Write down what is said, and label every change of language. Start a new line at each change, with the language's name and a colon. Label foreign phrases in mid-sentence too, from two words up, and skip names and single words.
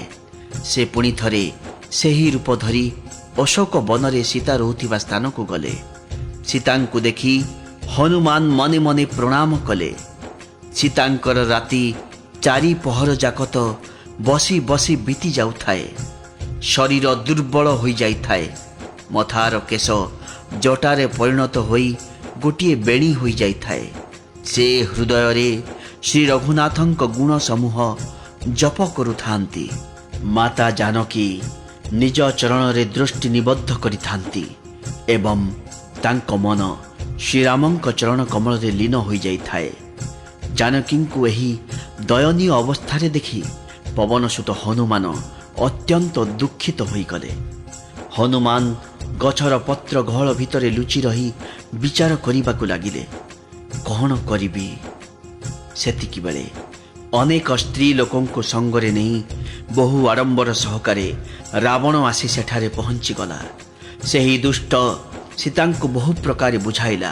Odia: ସେ ପୁଣି ଥରେ ସେହି ରୂପ ଧରି ଅଶୋକ ବନରେ ସୀତା ରହୁଥିବା ସ୍ଥାନ କୁ ଗଲେ। ସୀତା କୁ ଦେଖି ହନୁମାନ ମନେ ମନେ ପ୍ରଣାମ କଲେ। ସୀତାଙ୍କର ରାତି 4 ପହର ଜାଗ ତ ବସି ବସି ବିତି ଯାଉଥାଏ। ଶରୀର ଦୁର୍ବଳ ହୋ ଯାଇଥାଏ। ମଥାର କେଶ ଜଟାରେ ପରିଣତ ହୋଇ ଗୋଟିଏ ବେଣୀ ହୋ ଯାଇଥାଏ। ସେ ହୃଦୟ ରେ ଶ୍ରୀ ରଘୁନାଥଙ୍କ ଗୁଣ ସମୂହ ଜପ କରୁଥାନ୍ତି। ମାତା ଜାନକୀ ନିଜ ଚରଣ ରେ ଦୃଷ୍ଟି ନିବଦ୍ଧ କରିଥାନ୍ତି ଏବଂ ତାଙ୍କ ମନ ଶ୍ରୀରାମଙ୍କ ଚରଣ କମଳ ରେ ଲୀନ ହୋ ଯାଇଥାଏ। ଜାନକୀ କୁ ଏହି ଦୟନୀୟ ଅବସ୍ଥା ଦେଖି ପବନସୁତ ହନୁମାନ ଅତ୍ୟନ୍ତ ଦୁଃଖିତ ହୋଇ ଗଲେ। ହନୁମାନ ଗଛର ପତ୍ର ଗହଳ ଭିତରେ ଲୁଚି ରହି ବିଚାର କରିବାକୁ ଲାଗିଲେ। କଣ କରିବି। ସେତିକି ବେଳେ ଅନେକ ସ୍ତ୍ରୀ ଲୋକଙ୍କ ସଙ୍ଗରେ ନେଇ ବହୁ ଆଡ଼ମ୍ବର ସହକାରେ ରାବଣ ଆସି ସେଠାରେ ପହଞ୍ଚି ଗଲା। ସେହି ଦୁଷ୍ଟ ସୀତା କୁ ବହୁ ପ୍ରକାର ବୁଝାଇଲା।